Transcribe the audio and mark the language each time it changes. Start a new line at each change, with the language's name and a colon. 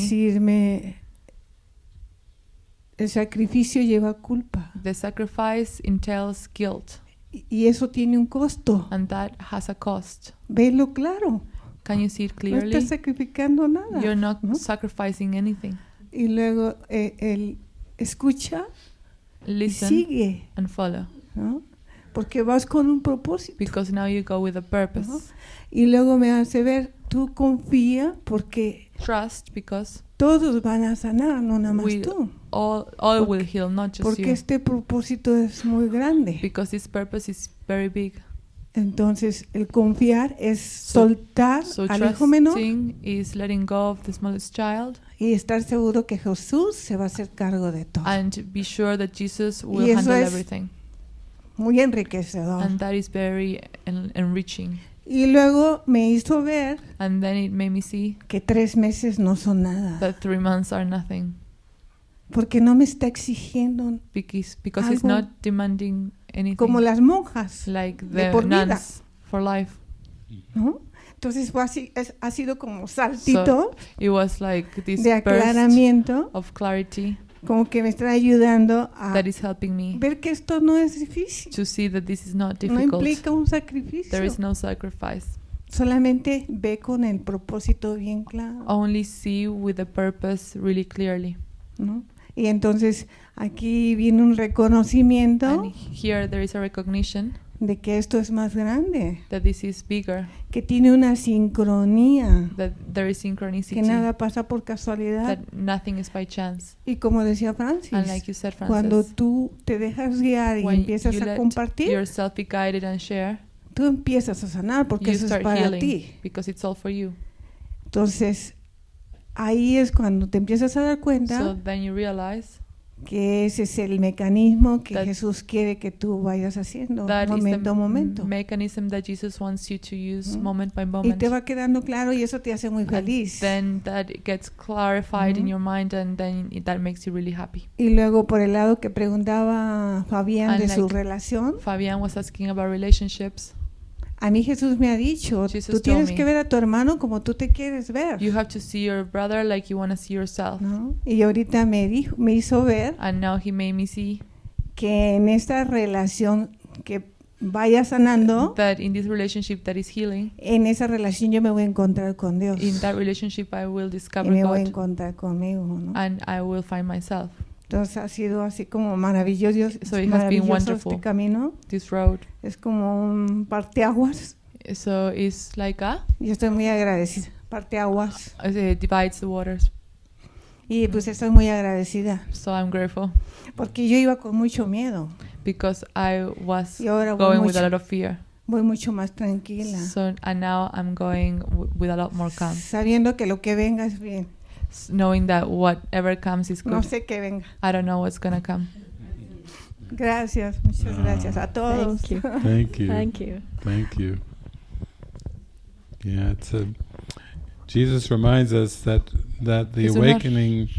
Spanish: Decirme, el sacrificio lleva culpa.
English: The sacrifice entails guilt.
Spanish: Y eso tiene un costo.
English: And that has a cost.
Spanish: Velo claro.
English: Can you see it clearly?
Spanish: No estás sacrificando nada.
English: You're not sacrificing anything.
Spanish: Y luego él escucha,
English: listen,
Spanish: y sigue,
English: and follow.
Spanish: ¿No? Porque vas con un propósito.
English: Because now you go with a purpose.
Spanish: ¿No? Y luego me hace ver, tú confía porque
English: trust because
Spanish: todos van a sanar, no nada más tú.
English: All will heal, not just
Spanish: porque
English: you.
Spanish: Este propósito es muy grande.
English: Because this purpose is very big.
Spanish: Entonces, el confiar es soltar al hijo menor
English: is letting go of the smallest child,
Spanish: y estar seguro que Jesús se va a hacer cargo de todo.
English: And be sure that Jesus will handle everything.
Spanish: Muy enriquecedor.
English: And that is very enriching.
Spanish: Y luego me hizo ver
English: and then it made me see
Spanish: que 3 meses no son nada.
English: That 3 months are nothing.
Spanish: Porque no me está exigiendo
English: because he's not demanding anything.
Spanish: Como las monjas.
English: Like the nuns for life.
Spanish: ¿No? Entonces fue así, ha sido como saltito
English: it was like this
Spanish: de aclaramiento.
English: Of clarity.
Spanish: Como que me está ayudando a
English: that is helping me
Spanish: ver que esto no es difícil.
English: To see that this is not difficult.
Spanish: No implica un sacrificio.
English: There is no sacrifice.
Spanish: Solamente ve con el propósito bien claro.
English: Only see with the purpose really clearly.
Spanish: ¿No? Y entonces aquí viene un reconocimiento.
English: And here there is a recognition.
Spanish: De que esto es más grande.
English: That this is bigger.
Spanish: Que tiene una sincronía.
English: That there is synchronicity.
Spanish: Que nada pasa por casualidad.
English: That nothing is by chance.
Spanish: Y como decía Francis,
English: and like you said, Francis,
Spanish: cuando tú te dejas guiar y empiezas a compartir,
English: yourself be guided and share,
Spanish: tú empiezas a sanar porque eso es para ti.
English: Because it's all for you.
Spanish: Entonces, ahí es cuando te empiezas a dar cuenta.
English: So then you realize
Spanish: que ese es el mecanismo que Jesús quiere que tú vayas haciendo momento a momento.
English: Mechanism that Jesus wants you to use moment by moment.
Spanish: Y te va quedando claro y eso te hace muy feliz.
English: Then that gets clarified in your mind and then that makes you really happy.
Spanish: Y luego por el lado que preguntaba Fabián de su relación.
English: Fabián was asking about relationships.
Spanish: A mí Jesús me ha dicho, tú tienes que ver a tu hermano como tú te quieres ver.
English: You have to see your brother like you want to see yourself.
Spanish: ¿No? Y ahorita me hizo ver
English: and now he made me see
Spanish: que en esta relación que vaya sanando,
English: that in this relationship that is healing,
Spanish: en esa relación yo me voy a encontrar con Dios.
English: In that relationship I will discover
Spanish: y me
English: God.
Spanish: Voy a encontrar conmigo, ¿no?
English: And I will find myself.
Spanish: Entonces ha sido así como maravilloso,
English: so it has been wonderful.
Spanish: Este camino.
English: This road.
Spanish: Es como un parteaguas.
English: So it's like
Spanish: yo estoy muy agradecida. Parteaguas.
English: It divides the waters.
Spanish: Y pues estoy muy agradecida.
English: So I'm grateful.
Spanish: Porque yo iba con mucho miedo.
English: Because I was going with a lot of fear.
Spanish: Voy mucho más tranquila.
English: So and now I'm going with a lot more calm.
Spanish: Sabiendo que lo que venga es bien.
English: Knowing that whatever comes is good.
Spanish: No sé qué venga.
English: I don't know what's gonna come.
Spanish: Gracias, muchas gracias a todos.
English: Thank you. Thank you. Thank you. Yeah, Jesus reminds us that the awakening